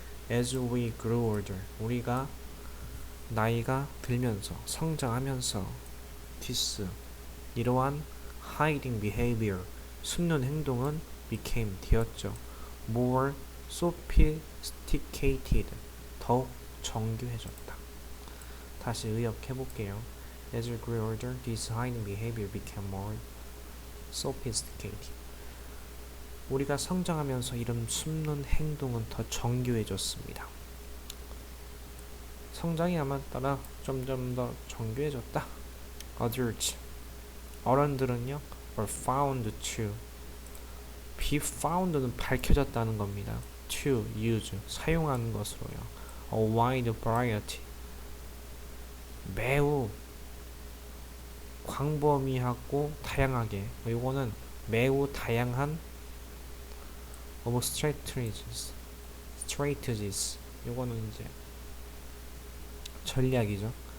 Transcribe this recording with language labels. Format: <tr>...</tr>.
<en>As we grew older,</en> <ko>우리가 나이가 들면서 성장하면서</ko> <en>this</en> <ko>이러한</ko> <en>hiding behavior</en> <ko>숨는 행동은</ko> <en>became</en> <ko>되었죠.</ko> <en>more sophisticated</en> <ko>더욱 정교해졌다. 다시 의역해볼게요.</ko> <en>As we grew older, this hiding behavior became more sophisticated.</en> <ko>우리가 성장하면서 이런 숨는 행동은 더 정교해졌습니다. 성장에 따라 점점 더 정교해졌다.</ko> <en>Adults,</en> <ko>어른들은요,</ko> <en>were found to, be found는</en> <ko>밝혀졌다는 겁니다.</ko> <en>To use,</en> <ko>사용하는 것으로요.</ko> <en>A wide variety,</en> <ko>매우 광범위하고 다양하게, 이거는 매우 다양한</ko> <en>of strategies,</en> <ko>이거는 이제 전략이죠.</ko>